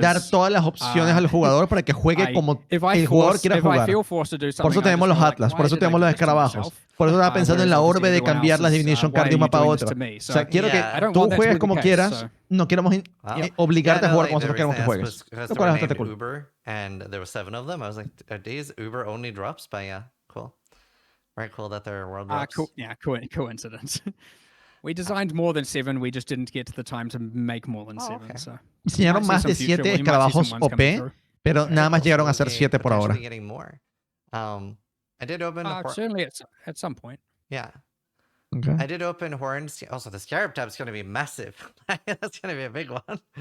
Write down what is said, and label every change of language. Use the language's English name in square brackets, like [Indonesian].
[Spanish] dar todas las opciones al jugador para que juegue como el jugador quiera jugar. Por eso tenemos los Atlas, por eso tenemos los escarabajos. Por eso estaba pensando en la orbe de cambiar las Divination Card de un mapa a otro. O sea, quiero que tú juegues como quieras. No queremos obligarte a jugar como nosotros queremos que juegues. Lo cual es bastante cool. [English] Uber, and there were 7 of them. I was like, are these Uber only drops? But yeah, cool. Very cool that they're world drops. Coincidence. We designed more than 7. We just didn't get to the time to make more than 7. Okay. So [Spanish] enseñaron más de 7 escarabajos OP, pero nada más llegaron a ser 7 por ahora. [English] Getting more. I did open certainly at some point. Yeah. Okay. I did open horns. Also, the Scarab tab is going to be massive. That's going to be a big one.